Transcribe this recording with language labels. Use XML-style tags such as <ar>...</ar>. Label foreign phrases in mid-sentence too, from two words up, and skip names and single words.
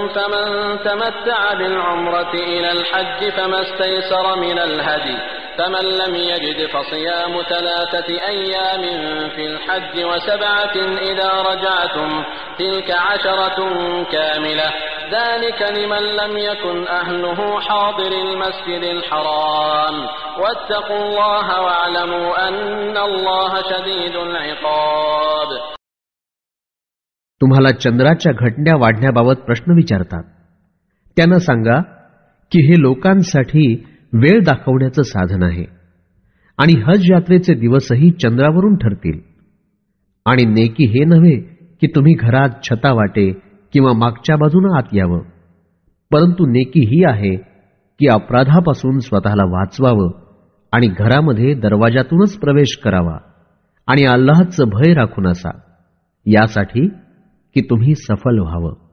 <ar>فمن تمتع بالعمرة إلى الحج فما استيسر من الهدي فمن لم يجد فصيام 3 أيام في الحج و7 إذا رجعتم تلك 10 كاملة ذلك لمن لم يكن أهله حاضر المسجد الحرام واتقوا الله واعلموا أن الله شديد العقاب.</ar> <mr>तुम्हाला चंद्राच्या घटण्या वाढण्याबाबत प्रश्न विचारतात. त्यांना सांगा की हे लोकांसाठी वेळ दाखवण्याचं साधन आहे आणि हज यात्रेचे दिवसही चंद्रावरून ठरतील. आणि नेकी हे नव्हे की तुम्ही घरात छतावाटे किंवा मागच्या बाजूने आत यावं, परंतु नेकी ही आहे की अपराधापासून स्वतःला वाचवावं आणि घरामध्ये दरवाजातूनच प्रवेश करावा आणि अल्लाहचं भय राखून असा, यासाठी की तुम्ही सफल व्हावं.</mr>